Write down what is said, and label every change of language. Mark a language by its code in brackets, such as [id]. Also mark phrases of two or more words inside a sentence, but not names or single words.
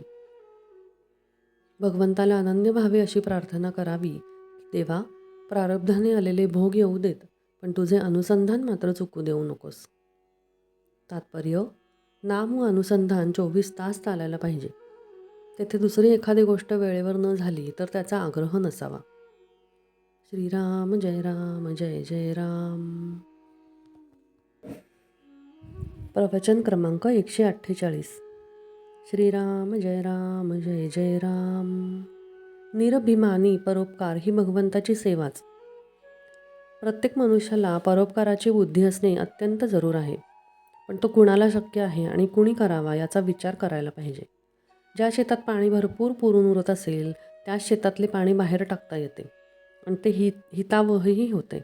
[mr] भगवंताला अनन्य भावे अशी प्रार्थना करावी, देवा प्रारब्धाने आलेले भोग येऊ देत, पण तुझे अनुसंधान मात्र चुकू देऊ नकोस. तात्पर्य, नाम व अनुसंधान 24 तास चालायला पाहिजे. तेथे दुसरी एखादी गोष्ट वेळेवर न झाली तर त्याचा आग्रह नसावा. श्रीराम जय राम जय जय राम. प्रवचन क्रमांक 148. श्रीराम जय राम जय जय राम. निरभिमानी परोपकार ही भगवंताची सेवाच. प्रत्येक मनुष्याला परोपकाराची बुद्धी असणे अत्यंत जरूर आहे. पण तो कुणाला शक्य आहे आणि कुणी करावा याचा विचार करायला पाहिजे. ज्या शेतात पाणी भरपूर पुरून उरत असेल त्याच शेतातले पाणी बाहेर टाकता येते आणि ते हितावहही होते.